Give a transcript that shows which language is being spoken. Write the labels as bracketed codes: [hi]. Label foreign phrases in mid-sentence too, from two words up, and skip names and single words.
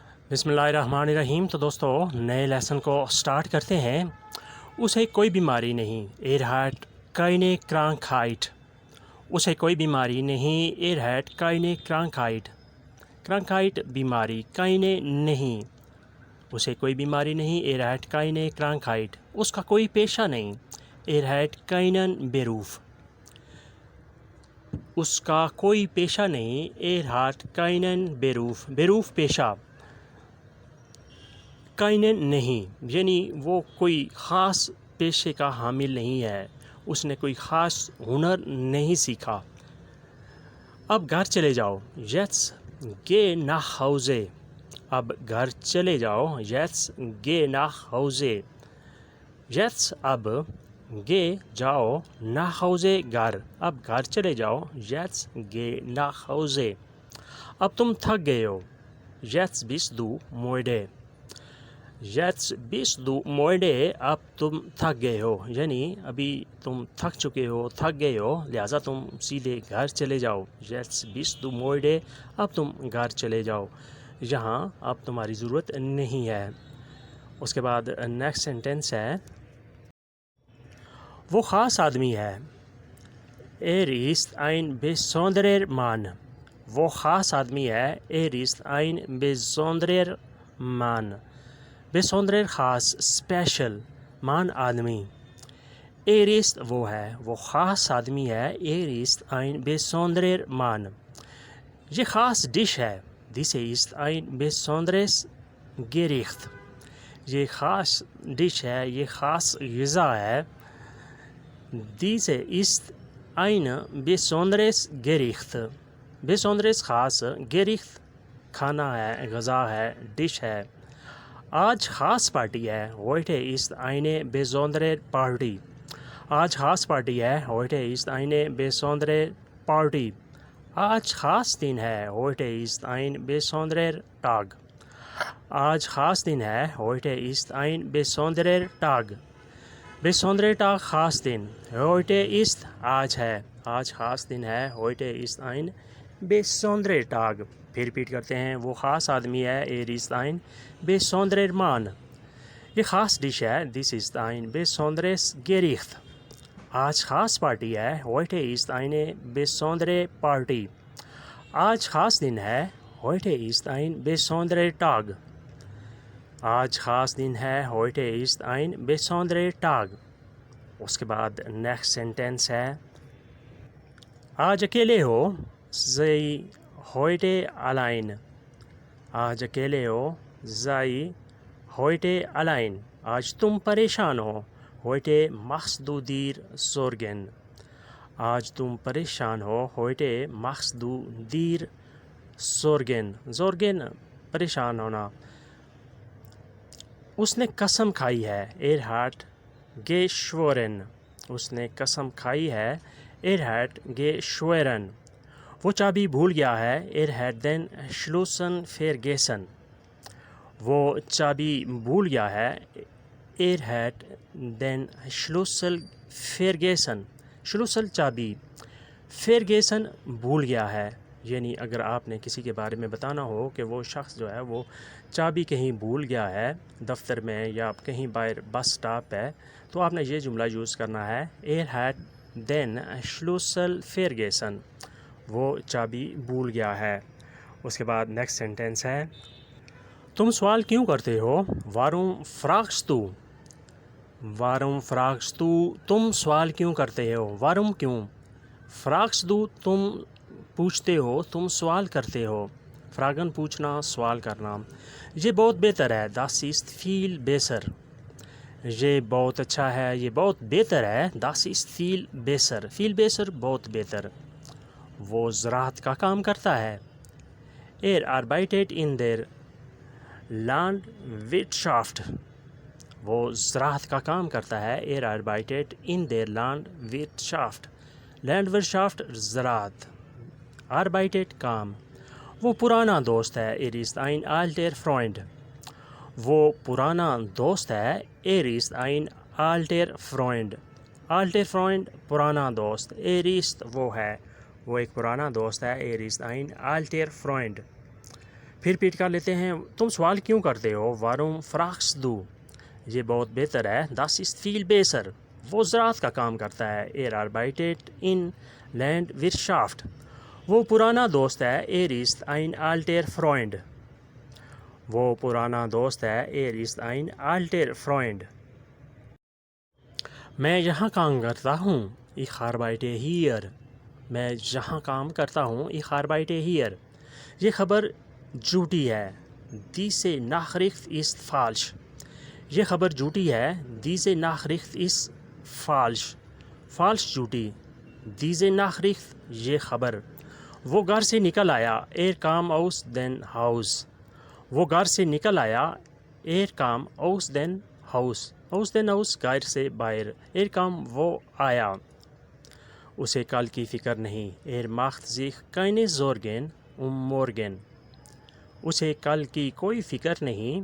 [ur] بسم اللہ الرحمن الرحیم۔ تو دوستوں نئے لیسن کو سٹارٹ کرتے ہیں. اسے کوئی بیماری نہیں, [de] er hat keine Krankheit। [ur] اسے کوئی بیماری نہیں, [de] er hat keine Krankheit। [ur] Krankheit बीमारी, keine नहीं, اسے کوئی بیماری نہیں, [de] er hat keine Krankheit। [ur] اس کا کوئی پیشہ نہیں, [de] er hat keinen Beruf। [ur] اس کا کوئی پیشہ نہیں, [de] er hat keinen Beruf। [ur] Beruf पेशा, काइनन نہیں یعنی وہ کوئی خاص پیشے کا حامل نہیں ہے، اس نے کوئی خاص ہنر نہیں سیکھا. اب گھر چلے جاؤ, [de] jetzt geh nach Hause। [ur] اب گھر چلے جاؤ, [de] jetzt geh nach Hause। [ur] jetzt अब geh जाओ, [de] nach Hause [ur] घर, اب گھر چلے جاؤ, [de] jetzt geh nach Hause। [ur] اب تم تھک گئے ہو, [de] jetzt bist du müde। jetzt bist du müde, [ur] اب تم تھک گئے ہو یعنی ابھی تم تھک چکے ہو، تھک گئے ہو، لہٰذا تم سیدھے گھر چلے جاؤ. [de] jetzt bist du müde, [ur] اب تم گھر چلے جاؤ، یہاں اب تمہاری ضرورت نہیں ہے. اس کے بعد [en] next sentence [ur] ہے، وہ خاص آدمی ہے, [de] er ist ein besonderer Mann। [ur] وہ خاص آدمی ہے, [de] er ist ein besonderer Mann। [ur] besonderer خاص، اسپیشل، مان آدمی, [de] er ist [ur] وہ ہے، وہ خاص آدمی ہے, [de] er ist ein besonderer Mann। [ur] یہ خاص ڈش ہے, [de] diese ist ein besonderes Gericht। [ur] یہ خاص ڈش ہے، یہ خاص غذا ہے, [de] diese ist ein besonderes Gericht। [ur] besonderes ख़ास, Gericht کھانا ہے، غذا ہے، ڈش ہے. آج خاص پارٹی ہے, [de] heute ist eine besondere Party। [ur] آج خاص پارٹی ہے, [de] heute ist eine besondere Party। [ur] آج خاص دن ہے, [de] heute ist ein besonderer Tag। [ur] آج خاص دن ہے, [de] heute ist ein besonderer Tag। besonderer Tag [ur] خاص دن, [de] heute ist [ur] آج ہے، آج خاص دن ہے, [de] heute ist ein besonderer Tag। [ur] پھر ریپیٹ کرتے ہیں، وہ خاص آدمی ہے, [de] er ist ein besonderer Mann। [ur] یہ خاص ڈش ہے, [de] this ist ein besonderes Gericht। [ur] آج خاص پارٹی ہے, [de] heute ist eine besondere Party। [ur] آج خاص دن ہے, [de] heute ist ein besonderer Tag। [ur] آج خاص دن ہے, [de] heute ist ein besonderer Tag। [ur] اس کے بعد [en] next sentence [ur] ہے، آج اکیلے ہو, [de] sei heute allein। [ur] آج اکیلے ہو, [de] sei heute allein। [ur] آج تم پریشان ہو, [de] heute machst du dir Sorgen। [ur] آج تم پریشان ہو, [de] heute machst du dir Sorgen। [ur] Sorgen پریشان ہونا۔ اس نے قسم کھائی ہے, [de] er hat geschworen। [ur] اس نے قسم کھائی ہے, [de] er hat geschworen। [ur] وہ چابی بھول گیا ہے, [de] er hat den Schlüssel vergessen। [ur] وہ چابی بھول گیا ہے, [de] er hat den Schlüssel vergessen। [ur] Schlüssel चाबी, vergessen بھول گیا ہے یعنی اگر آپ نے کسی کے بارے میں بتانا ہو کہ وہ شخص جو ہے وہ چابی کہیں بھول گیا ہے، دفتر میں یا کہیں باہر بس سٹاپ ہے، تو آپ نے یہ جملہ یوز کرنا ہے, [de] er hat den Schlüssel vergessen। [ur] وہ چابی بھول گیا ہے۔ اس کے بعد [en] next sentence [ur] ہے، تم سوال کیوں کرتے ہو, [de] warum fragst du। warum fragst du, [ur] تم سوال کیوں کرتے ہو, warum क्यों, [de] fragst du [ur] تم پوچھتے ہو، تم سوال کرتے ہو, fragen पूछना, سوال کرنا. یہ بہت بہتر ہے, [de] das ist viel besser। [ur] یہ بہت اچھا ہے، یہ بہت بہتر ہے, [de] das ist viel besser। viel besser [ur] بہت بہتر۔ وہ زراعت کا کام کرتا ہے, [de] er arbeitet in der Landwirtschaft। [ur] وہ زراعت کا کام کرتا ہے, [de] er arbeitet in der Landwirtschaft। [ur] Landwirtschaft ज़राअत, arbeitet काम। وہ پرانا دوست ہے, [de] er ist ein alter Freund। [ur] وہ پرانا دوست ہے, [de] er ist ein alter Freund। alter Freund [ur] پرانا دوست, [de] er ist [ur] وہ ہے، وہ ایک پرانا دوست ہے, [de] er ist ein alter Freund۔ [ur] پھر ریپیٹ کر لیتے ہیں. تم سوال کیوں کرتے ہو؟ [de] Warum fragst du؟ [ur] یہ بہت بہتر ہے. [de] Das ist viel besser. [ur] وہ زراعت کا کام کرتا ہے. [de] Er arbeitet in Landwirtschaft. [ur] وہ پرانا دوست ہے. [de] Er ist ein alter Freund. [ur] وہ پرانا دوست ہے. [de] Er ist ein alter Freund. [ur] میں یہاں کام کرتا ہوں. [de] Ich arbeite hier. [ur] میں یہاں کام کرتا ہوں. [de] Ich arbeite hier. [ur] یہ خبر جھوٹی ہے. [de] Diese Nachricht ist falsch. [ur] یہ خبر جھوٹی ہے. [de] Diese Nachricht ist falsch. [ur] falsch جھوٹی. [de] Diese Nachricht [ur] یہ خبر. وہ گھر سے نکل آیا. [de] Er kam aus dem Haus. [ur] وہ گھر سے نکل آیا. [de] Er kam aus dem Haus. aus dem Haus [ur] گھر سے باہر. [de] Er kam [ur] وہ آیا. اسے کل کی فکر نہیں. [de] Er macht sich keine Sorgen morgen. [ur] اسے کل کی کوئی فکر نہیں.